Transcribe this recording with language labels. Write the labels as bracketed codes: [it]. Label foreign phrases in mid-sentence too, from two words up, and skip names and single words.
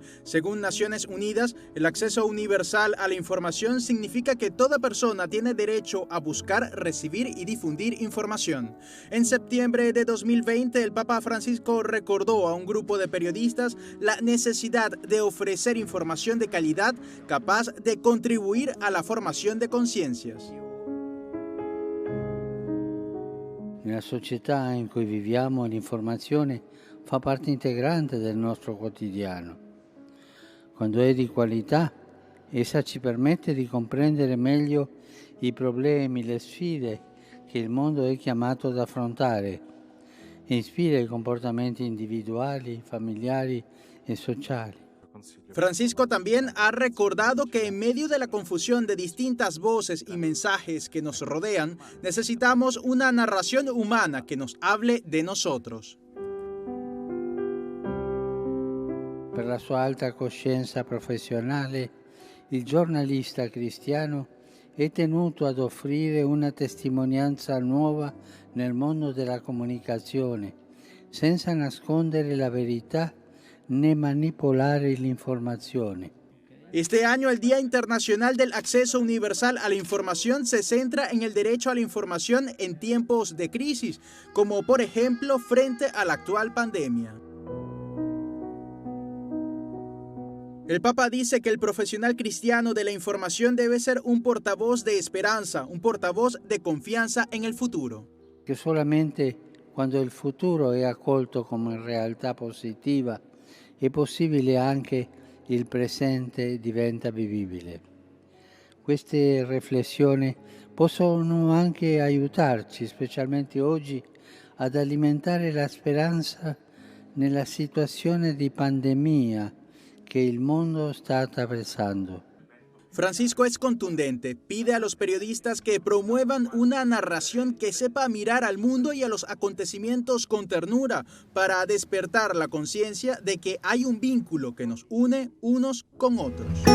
[es] Según Naciones Unidas, el acceso universal a la información significa que toda persona tiene derecho a buscar, recibir y difundir información. En septiembre de 2020, el Papa Francisco recordó a un grupo de periodistas la necesidad de ofrecer información de calidad capaz de contribuir a la formación de conciencias. [it] Nella società in cui viviamo l'informazione fa parte integrante del nostro quotidiano. Quando è di qualità, essa ci permette di comprendere meglio i problemi, le sfide che il mondo è chiamato ad affrontare e ispira i comportamenti individuali, familiari e sociali. [es] Francisco también ha recordado que en medio de la confusión de distintas voces y mensajes que nos rodean, necesitamos una narración humana que nos hable de nosotros. [it] Per la sua alta coscienza professionale, il giornalista cristiano è tenuto ad offrire una testimonianza nuova nel mondo della comunicazione, senza nascondere la verità ni manipolare l'informazione. [es] Este año el Día Internacional del Acceso Universal a la Información se centra en el derecho a la información en tiempos de crisis, como por ejemplo frente a la actual pandemia. El Papa dice que el profesional cristiano de la información debe ser un portavoz de esperanza, un portavoz de confianza en el futuro. [it] Che solamente quando il futuro è accolto come realtà positiva è possibile anche il presente diventa vivibile. Queste riflessioni possono anche aiutarci, specialmente oggi, ad alimentare la speranza nella situazione di pandemia [es] que el mundo está atravesando. Francisco es contundente, pide a los periodistas que promuevan una narración que sepa mirar al mundo y a los acontecimientos con ternura para despertar la conciencia de que hay un vínculo que nos une unos con otros.